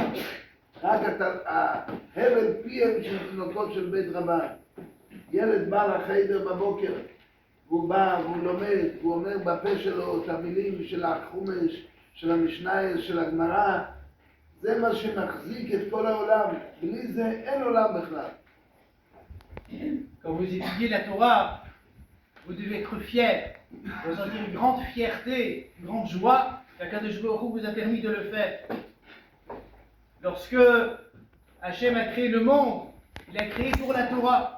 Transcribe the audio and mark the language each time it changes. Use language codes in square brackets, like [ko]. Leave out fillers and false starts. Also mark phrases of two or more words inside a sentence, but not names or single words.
[he] רק ההבל פיהם של תינוקות של בית רבן. ילד בא לחדר בבוקר, והוא בא והוא לומד, והוא אומר בפה שלו את המילים של החומש, של המשנה, של הגמרא. זה מה שמחזיק את כל העולם. בלי זה אין עולם בכלל. [fr] Quand vous étudiez la Torah, vous devez être fier, ressentir une grande fierté, une grande joie qu'Akadosh Baruch Hu vous a permis de le faire. Lorsque Hachem a créé le monde, il a créé pour la Torah.